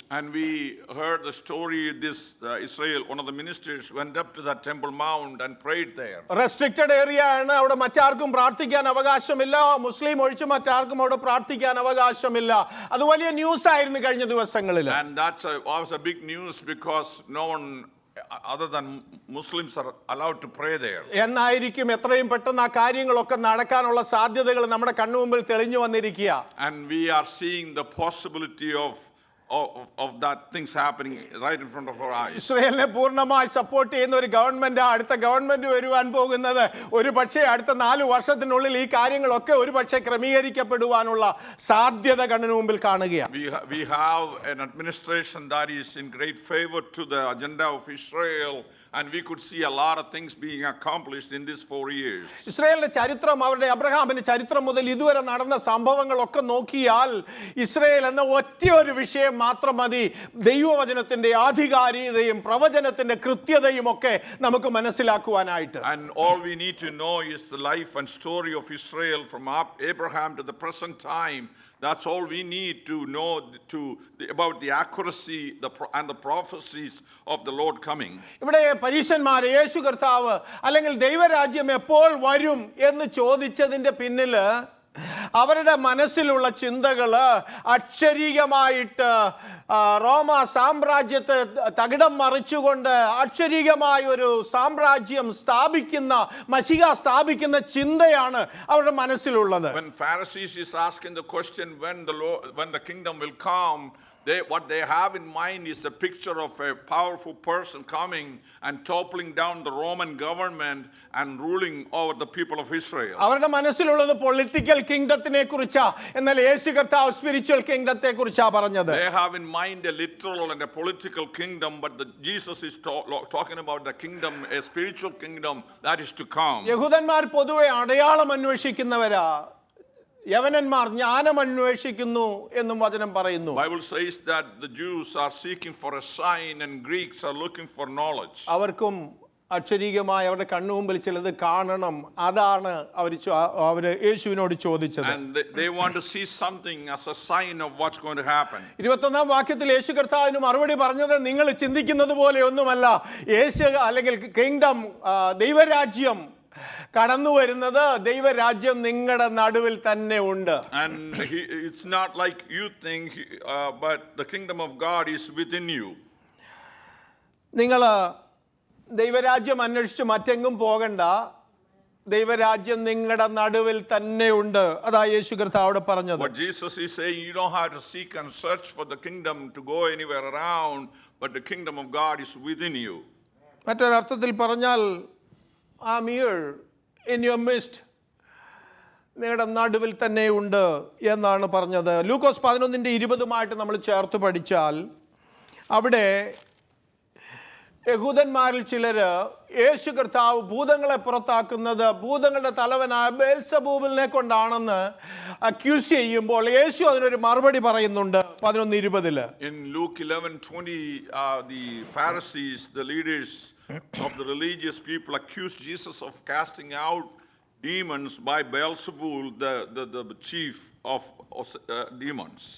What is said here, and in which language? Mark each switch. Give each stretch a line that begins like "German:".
English: And we heard the story, this Israel, one of the ministers went up to that Temple Mount and prayed there.
Malayalam: Restricted area ആണ്, അവിടെ മറ്റാർക്കും പ്രാർത്ഥിക്കാൻ അവകാശമില്ല, മുസ്ലിം ഒഴിച്ച് മറ്റാർക്കും അവിടെ പ്രാർത്ഥിക്കാൻ അവകാശമില്ല. അത് വലിയ ന്യൂസ് ആയിരുന്നു കഴിഞ്ഞ ദിവസങ്ങളിൽ.
English: And was a big news because no one other than Muslims are allowed to pray there.
Malayalam: എന്നായിരിക്കും എത്രയും പെട്ടെന്ന് ആ കാര്യങ്ങളൊക്കെ നടക്കാനുള്ള സാധ്യതകൾ നമ്മുടെ കണ്ണുമുമ്പിൽ തെളിഞ്ഞു വന്നിരിക്കുക.
English: And we are seeing the possibility of that things happening right in front of our eyes.
Malayalam: ഇസ്രായേലിനെ പൂർണ്ണമായി സപ്പോർട്ട് ചെയ്യുന്ന ഒരു ഗവൺമെന്റ്, അടുത്ത ഗവൺമെന്റ് വരുവാൻ പോകുന്നത് ഒരു പക്ഷേ അടുത്ത 4 വർഷത്തിനുള്ളിൽ ഈ കാര്യങ്ങളൊക്കെ ഒരു പക്ഷേ ക്രമീകരിക്കപ്പെടുവാനുള്ള സാധ്യത കണ്ണിന് മുമ്പിൽ കാണുകയാണ്.
English: We have an administration that is in great favor to the agenda of Israel, and we could see a lot of things being accomplished in these 4 years.
Malayalam: ഇസ്രായേലിന്റെ ചരിത്രം, അവരുടെ അബ്രഹാമിന്റെ ചരിത്രം മുതൽ ഇതുവരെ നടന്ന സംഭവങ്ങളൊക്കെ നോക്കിയാൽ ഇസ്രായേൽ എന്ന ഒറ്റ ഒരു വിഷയം മാത്രം മതി ദൈവവചനത്തിന്റെ ആധികാരികതയും പ്രവചനത്തിന്റെ കൃത്യതയും ഒക്കെ നമുക്ക് മനസ്സിലാക്കുവാനായിട്ട്.
English: And all we need to know is the life and story of Israel from Abraham to the present time. That's all we need to know about the accuracy and the prophecies of the Lord coming.
Malayalam: ഇവിടെ പരീശന്മാരെ യേശു കർത്താവ് അല്ലെങ്കിൽ ദൈവരാജ്യം എപ്പോൾ വരും എന്ന് ചോദിച്ചതിന്റെ പിന്നിൽ അവരുടെ മനസ്സിലുള്ള ചിന്തകൾ അക്ഷരീകമായിട്ട് റോമ സാമ്രാജ്യത്തെ തകിടം മറിച്ചുകൊണ്ട് അക്ഷരീകമായ ഒരു സാമ്രാജ്യം സ്ഥാപിക്കുന്ന, മശിഹ സ്ഥാപിക്കുന്ന ചിന്തയാണ് അവരുടെ മനസ്സിലുള്ളത്.
English: When Pharisees is asking the question when the kingdom will come, what they have in mind is a picture of a powerful person coming and toppling down the Roman government and ruling over the people of Israel.
Malayalam: അവരുടെ മനസ്സിലുള്ളത് political കിങ്ഡത്തിനെ കുറിച്ചാ, എന്നാൽ യേശു കർത്താവ് spiritual കിങ്ഡത്തെ കുറിച്ചാ പറഞ്ഞത്.
English: They have in mind a literal and a political kingdom, but Jesus is talking about the kingdom, a spiritual kingdom that is to come.
Malayalam: യഹൂദന്മാർ പൊതുവെ അടയാളം അന്വേഷിക്കുന്നവരാ, യവനന്മാർ ജ്ഞാനം അന്വേഷിക്കുന്നു എന്നും വചനം പറയുന്നു.
English: Bible says that the Jews are seeking for a sign and Greeks are looking for knowledge.
Malayalam: അവർക്കും അക്ഷരീകമായി അവരുടെ കണ്ണുമുമ്പിൽ ചിലത് കാണണം. അതാണ് അവർ യേശുവിനോട് ചോദിച്ചത്.
English: And they want to see something as a sign of what's going to happen.
Malayalam: 21-ാം വാക്യത്തിൽ യേശു കർത്താവിന് മറുപടി പറഞ്ഞത്, നിങ്ങൾ ചിന്തിക്കുന്നത് പോലെ ഒന്നുമല്ല. യേശു അല്ലെങ്കിൽ കിങ്ഡം, ദൈവരാജ്യം കടന്നു വരുന്നത്, ദൈവരാജ്യം നിങ്ങളുടെ നടുവിൽ തന്നെ ഉണ്ട്.
English: And it's not like you think, but the kingdom of God is within you.
Malayalam: നിങ്ങൾ ദൈവരാജ്യം അന്വേഷിച്ച് മറ്റെങ്ങും പോകണ്ട, ദൈവരാജ്യം നിങ്ങളുടെ നടുവിൽ തന്നെ ഉണ്ട്. അതാ യേശു കർത്താവ് അവിടെ പറഞ്ഞത്.
English: What Jesus is saying, you don't have to seek and search for the kingdom to go anywhere around, but the kingdom of God is within you.
Malayalam: മറ്റൊരർത്ഥത്തിൽ പറഞ്ഞാൽ,
English: I'm here in your midst,
Malayalam: നിങ്ങളുടെ നടുവിൽ തന്നെ ഉണ്ട് എന്നാണ് പറഞ്ഞത്. ലൂക്കോസ് 11:20 നമ്മൾ ചേർത്ത് പഠിച്ചാൽ അവിടെ യഹൂദന്മാരിൽ ചിലര് യേശു കർത്താവ് ഭൂതങ്ങളെ പുറത്താക്കുന്നത് ഭൂതങ്ങളുടെ തലവനായ ബേൽസബൂബിനെ കൊണ്ടാണെന്ന് അക്യൂസ് ചെയ്യുമ്പോൾ യേശു അതിനൊരു മറുപടി പറയുന്നുണ്ട് 11:20.
English: In Luke 11:20, the Pharisees, the leaders of the religious people, accused Jesus of casting out demons by Beelzebul, the chief of demons.